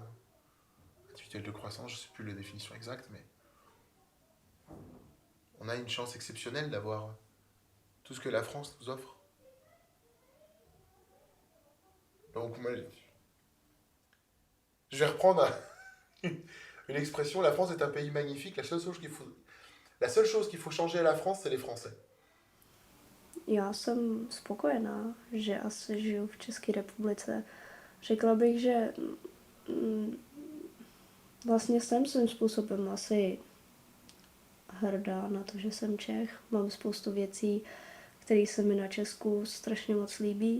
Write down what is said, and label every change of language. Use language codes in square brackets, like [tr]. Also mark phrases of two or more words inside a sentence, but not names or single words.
[fr] Individuel de croissance, je ne sais plus la définition exacte, mais on a une chance exceptionnelle d'avoir tout ce que la France nous offre. Donc, moi, je vais reprendre une expression. La France est un pays magnifique. La seule chose qu'il faut changer à la France, c'est les Français. [cs] Já jsem spokojená, že asi žiju v České republice. Řekla bych, že vlastně jsem svým způsobem asi hrdá na to, že jsem Čech. Mám spoustu věcí, které se mi na Česku strašně moc líbí.